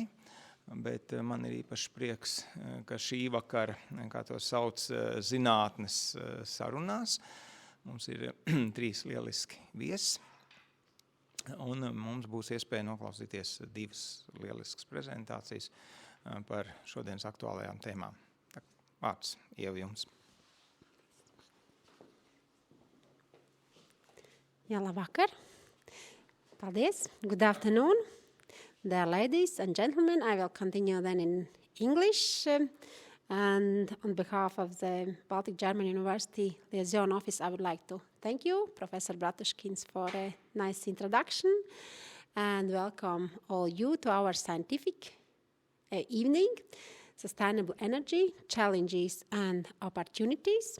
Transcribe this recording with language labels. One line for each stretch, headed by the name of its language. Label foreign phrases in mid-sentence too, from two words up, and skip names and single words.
Latvian: Bet man ir īpaši prieks, ka šī vakar, kā to sauc, zinātnes sarunās, mums ir 3 lieliski viesi, un mums būs iespēja noklausīties 2 lieliskas prezentācijas par šodienas aktuālajām tēmām. Vārds Ieva jums. Jā, labvakar. Paldies.
English: Good afternoon. Dear ladies and gentlemen, I will continue then in English. And on behalf of the Baltic-German University Liaison office, I would like to thank you, Professor Bratuškins, for a nice introduction. And welcome all you to our scientific evening, Sustainable Energy, Challenges and Opportunities.